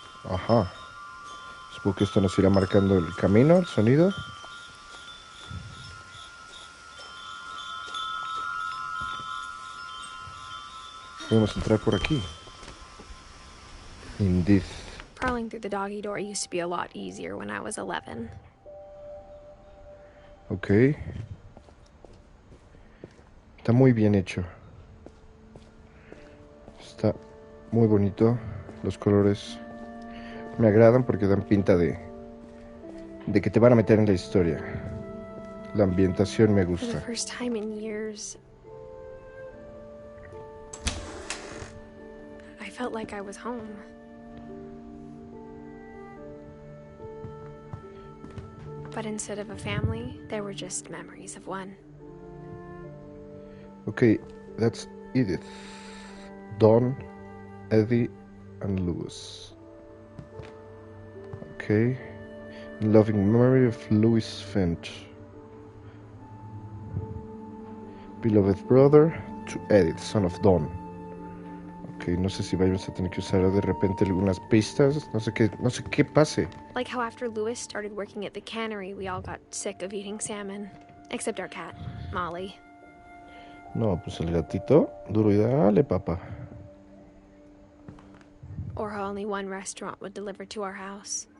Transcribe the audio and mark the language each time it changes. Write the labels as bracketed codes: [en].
[es] Ajá. Supongo que esto nos irá marcando el camino, el sonido. Podemos entrar por aquí. [en] Indeed. Crawling through the doggy door used to be a lot easier when I was 11. Ok. [es] Está muy bien hecho. Está muy bonito. Los colores me agradan porque dan pinta de que te van a meter en la historia. La ambientación me gusta. [en] For the first time in years, I felt like I was home. But instead of a family, there were just memories of one. Okay, that's Edith, Dawn, Eddie, and Louis. Okay. In loving memory of Louis Finch. Beloved brother to Edith, son of Dawn. [es] Ok, no sé si vayamos a tener que usar de repente algunas pistas. No sé qué pase. [en] Like how after Louis started working at the cannery, we all got sick of eating salmon. Except our cat, Molly. [es] No, pues el gatito, duro y dale, papá. [en] Or how only one restaurant would deliver to our house.